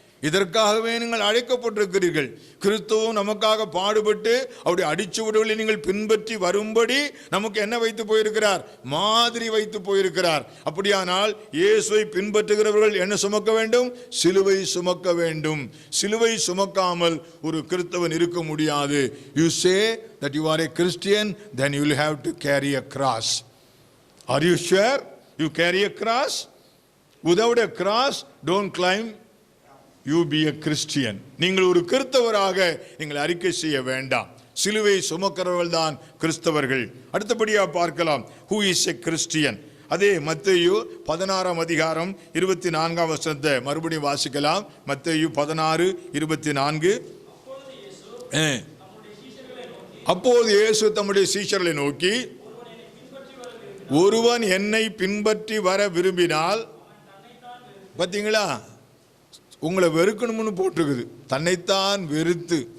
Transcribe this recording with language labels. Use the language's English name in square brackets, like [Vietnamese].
[Tamil] இதற்காகவே நீங்கள் அழைக்கப்பட்டிருக்கிறீர்கள். கிறிஸ்துவும் நமக்காக பாடுபட்டு அவருடைய அடிச்சுவடுகளை நீங்கள் பின்பற்றி வரும்படி நமக்கு என்ன வைத்து போயிருக்கிறார்? மாதிரி வைத்து போயிருக்கிறார். அப்படியானால் இயேசுவை பின்பற்றுகிறவர்கள் என்ன சுமக்க வேண்டும்? சிலுவை சுமக்க வேண்டும். சிலுவை சுமக்காமல் ஒரு கிறிஸ்தவன் இருக்க முடியாது. [English] You say that you are a Christian, then you will have to carry a cross. Are you sure you carry a cross? Without a cross, don't claim you be a Christian. [Tamil] நீங்கள் ஒரு கிறிஸ்தவராக நீங்கள் அறிக்கை செய்ய வேண்டாம். சிலுவை சுமக்கிறவர்கள் தான் கிறிஸ்தவர்கள். அடுத்தபடியாக பார்க்கலாம், [English] who is a Christian? [Tamil] அதே மத்தேயு 16 அதிகாரம் 24 வசனத்தை மறுபடியும் வாசிக்கலாம். மத்தேயு 16:24. அப்போது இயேசு தம்முடைய சீஷர்களை நோக்கி, ஒருவன் என்னை பின்பற்றி வர விரும்பினால், பார்த்தீங்களா, உங்களை வெறுக்கணும்னு போட்டிருக்குது, தன்னைத்தான் வெறுத்து.